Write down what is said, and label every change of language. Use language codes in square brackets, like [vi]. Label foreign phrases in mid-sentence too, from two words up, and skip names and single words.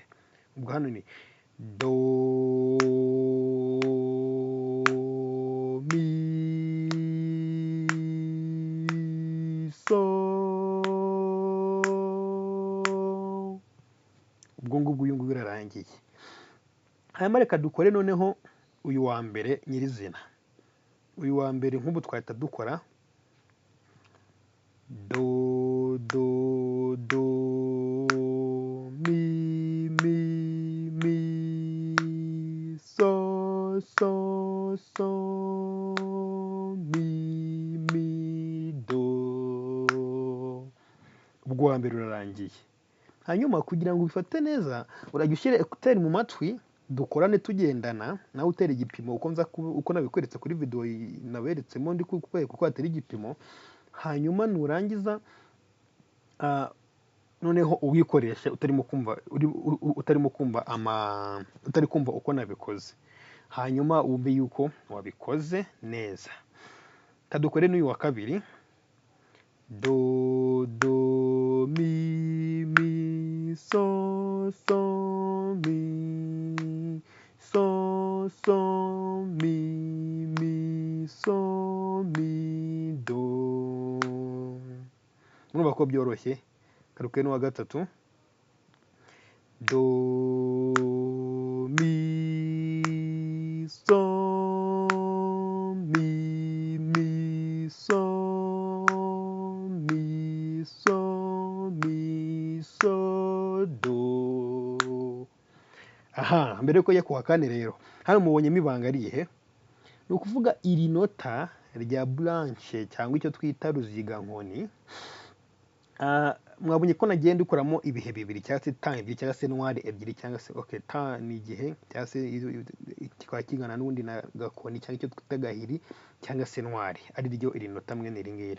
[rw] Ubwo hano ni do mi sol, ubwo ngubwo uyu nguyu urarangiye. Hanyuma reka dukore noneho uyu wa mbere nyirizina. Uyu wa mbere nk'ubu twahita dukora do mi so mi do. Ubwo wa mbere urarangiye. Hanyuma kugira ngo ubifate neza urajya ushyira ekuteri mu matwi, dukorane tugendana, nawe utera igipimo uko nabikweretse kuri video naberetsemo ndi kukwereka uko watera igipimo, hanyuma nurangiza noneho uwikoreshe utarimo kumva uko nabikoze, hanyuma wumve yuko wabikoze neza. Kadukore n'uyu wa kabiri, do mi so mi so mi so mi do. Murumva ko byoroshye. Karuke n'uwa gatatu, do mi so mi so do. Aha, mbere yuko njya ku wa kane rero, hano mubonyemo ibanga rihe? Ni ukuvuga iri nota rya blanche cyangwa icyo twita ruzigankoni, mwabonye ko nagiye ndikoramo ibihe bibiri cyangwa se temps ebyiri cyangwa se noire ebyiri, cyangwa se okay, temps ni igihe cyangwa se kikaba kingana n'ubundi na gakoni cyangwa icyo twita gahiri cyangwa se noire, ari ryo iri nota mwene iri ngiri.